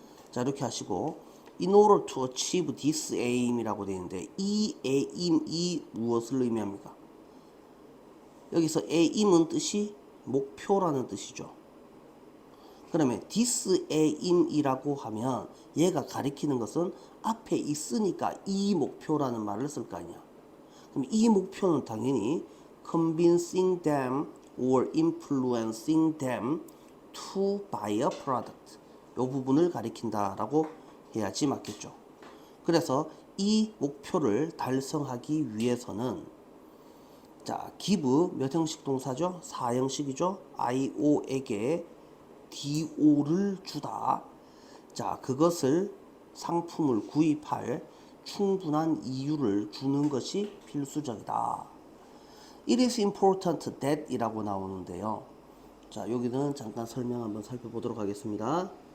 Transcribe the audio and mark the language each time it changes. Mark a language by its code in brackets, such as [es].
[ko] 자, 이렇게 하시고 [en] in order to achieve this aim [ko] 이라고 되어 있는데 이 aim이 무엇을 의미합니까? 여기서 aim은 뜻이 목표라는 뜻이죠. 그러면 this aim이라고 하면 얘가 가리키는 것은 앞에 있으니까 이 목표라는 말을 쓸 거 아니야. 그럼 이 목표는 당연히 [en] convincing them or influencing them to buy a product. [ko] 이 부분을 가리킨다라고 해야지 맞겠죠. 그래서 이 목표를 달성하기 위해서는 자, give 몇 형식 동사죠? 4형식이죠? IO에게 DO를 주다. 자, 그것을 상품을 구입할 충분한 이유를 주는 것이 필수적이다. [en] It is important that [ko] 이라고 나오는데요. 자, 여기는 잠깐 설명 한번 살펴보도록 하겠습니다.